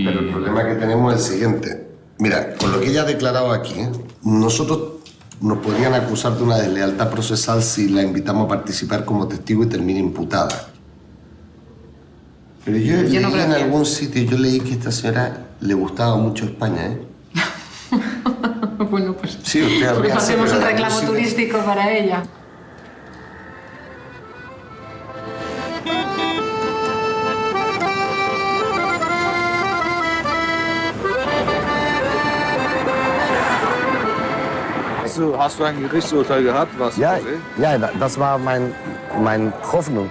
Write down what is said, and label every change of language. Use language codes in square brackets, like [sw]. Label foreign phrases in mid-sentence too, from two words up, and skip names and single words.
[es] Pero el problema que tenemos es el siguiente. Mira, con lo que ella ha declarado aquí, nosotros nos podrían acusar de una deslealtad procesal si la invitamos a participar como testigo y termina imputada. Pero yo leí no creo en que... algún sitio, yo leí que a esta señora le gustaba mucho España, ¿eh? Bueno, pues... Sí, usted habría... Hacemos un reclamo turístico para ella. [de] Hast du ein Gerichtsurteil gehabt? Was Ja, das war meine Hoffnung.